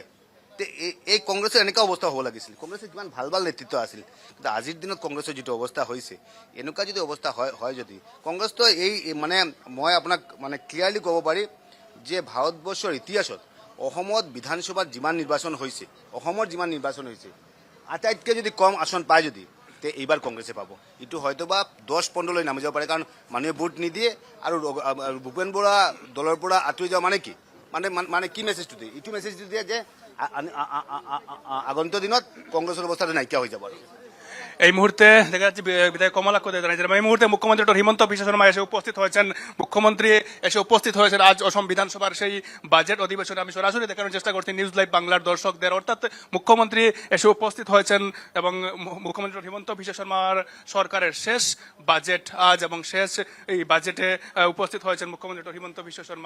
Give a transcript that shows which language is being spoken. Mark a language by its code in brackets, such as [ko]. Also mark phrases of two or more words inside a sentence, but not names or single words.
[as] এই কংগ্ৰেছৰ এনেকুৱা অৱস্থা হ'ব লাগিছিল। কংগ্ৰেছৰ কিমান ভাল ভাল নেতৃত্ব আছিল, কিন্তু আজিৰ দিনত কংগ্ৰেছৰ যিটো অৱস্থা হৈছে, এনেকুৱা যদি অৱস্থা হয় যদি, কংগ্ৰেছটো এই মানে মই আপোনাক মানে ক্লিয়াৰলি ক'ব পাৰি যে ভাৰতবৰ্ষৰ ইতিহাসত অসমত বিধানসভাত যিমান নিৰ্বাচন হৈছে, আটাইতকৈ যদি কম আসন পায় যদি, তে এইবাৰ কংগ্ৰেছে পাব। এইটো হয়তো বা 10-15লৈ নামি যাব পাৰে, কাৰণ মানুহে ভোট নিদিয়ে। আৰু ভূপেন বৰা দলৰ পৰা আঁতৰি যাওঁ মানে কি, মানে কি মেছেজটো দিয়ে? এইটো মেছেজটো দিয়ে যে আগন্তুক দিনত [bn] কংগ্রেসের অবস্থাটা নাইকিয়া হয়ে যাবে। এই মুহূর্তে দেখা যাচ্ছে বিধায়ক কমলাক্ষ দে জানিয়েছেন, এই মুহূর্তে মুখ্যমন্ত্রী ডক্টর হিমন্ত বিশ্ব শর্মা এসে উপস্থিত হয়েছেন। মুখ্যমন্ত্রী এসে উপস্থিত হয়েছেন আজ অসম বিধানসভার সেই বাজেট অধিবেশনে। আমি সরাসরি দেখানোর চেষ্টা করছি নিউজ লাইভ বাংলার দর্শকদের, অর্থাৎ মুখ্যমন্ত্রী এসে উপস্থিত হয়েছেন এবং মুখ্যমন্ত্রী ডক্টর হিমন্ত বিশ্ব শর্মার সরকারের শেষ বাজেট আজ, এবং শেষ এই বাজেটে উপস্থিত হয়েছেন মুখ্যমন্ত্রী ডক্টর হিমন্ত বিশ্ব শর্মা।